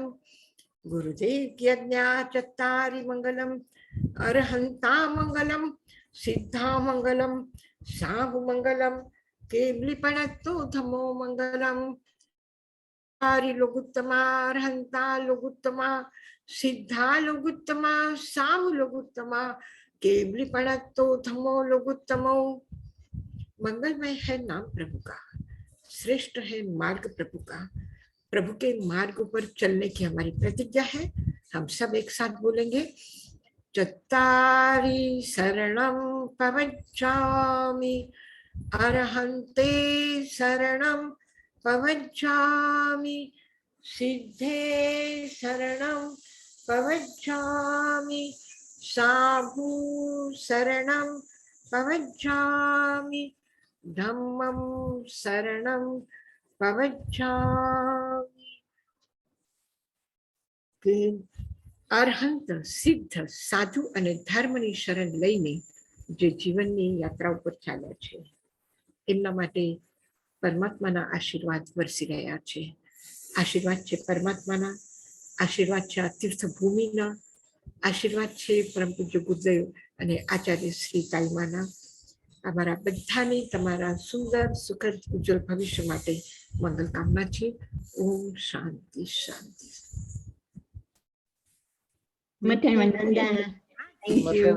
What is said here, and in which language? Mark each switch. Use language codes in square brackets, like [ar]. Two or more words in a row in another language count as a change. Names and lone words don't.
[pra] ગુરુદેવ યજ્ઞા ચત્તારી મંગલમ, અરહંતા મંગલમ, સિદ્ધા મંગલમ, સાહુ મંગલમ, કેવલીપણત્તો ધમો મંગલમ. આરી લોગુત્તમા, અરહંતા લોગુત્તમા, સિદ્ધા લોગુત્તમા, સાહુ लोगुत्तमा, केवलीपणत्तो धमो लोगुत्तमो. [hi] मंगलमय है नाम प्रभु का, श्रेष्ठ है मार्ग प्रभु का. प्रभु के मार्ग पर चलने की हमारी प्रतिज्ञा है. हम सब एक साथ बोलेंगे. [pra] चत्तारि शरणं पवज्जामि, अरहन्ते शरणं पवज्जामि, सिद्धे शरणं पवज्जामि, साधु शरणं पवज्जामि, धम्मं शरणं पवज्जामि. [gu] અરહંત, સિદ્ધ, સાધુ અને ધર્મની શરણ લઈને જે જીવનની યાત્રા ઉપર ચાલ્યા છે એમના માટે પરમાત્માના આશીર્વાદ વરસી રહ્યા છે. આશીર્વાદ છે પરમાત્માના, આશીર્વાદ છે આ તીર્થભૂમિના, આશીર્વાદ છે પરમ પૂજ્ય ગુરુદેવ અને આચાર્ય શ્રી તાઈમાના. અમારા બધાની તમારા સુંદર સુખદ ઉજ્જવળ ભવિષ્ય માટે મંગલ કામના છે. ઓમ શાંતિ શાંતિ. [en] Thank you.